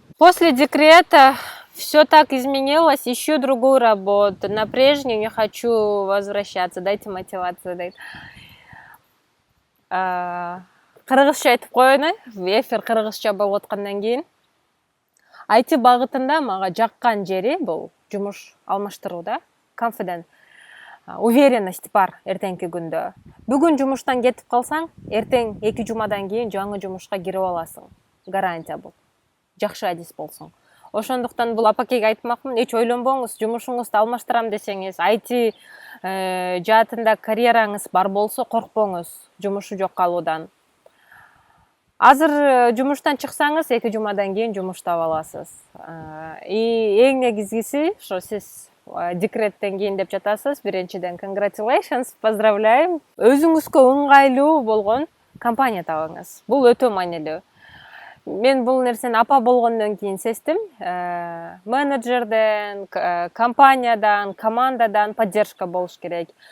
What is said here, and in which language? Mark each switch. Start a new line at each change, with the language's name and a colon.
Russian: После декрета все так изменилось, ищу другую работу, на прежнюю не хочу возвращаться, дайте мотивацию, дейт.
Kyrgyz: Кыргызча айтып коеюн, эфир кыргызча болуп аткандан кийин. IT багытында мага жаккан жери бул жумуш алмаштырууда, confident, уверенность бар эртеңки күндө. Бүгүн жумуштан кетип калсаң, эртең 2 жумадан кийин жаңы жумушка кирип аласың. Гарантия бул. Жакшы адис болсоң. Ошондуктан бул апакеге айтмакмын, эч ойлонбоңуз, жумушуңузду алмаштырам десеңиз, IT жаатында карьераңыз бар болсо коркпоңуз жумушу жок калуудан. Азыр жумуштан чыксаңыз, 2 жумадан кийин жумуш таап аласыз. Эң негизгиси, ошо сиз декреттен кийин деп жатасыз, биринчиден congratulations, поздравляем. Өзүңүзгө ыңгайлуу болгон компания табыңыз. Бул өтө маанилүү. Мен бул нерсени апа болгондон кийин сездим. Менеджерден, компаниядан, командадан поддержка болуш керек.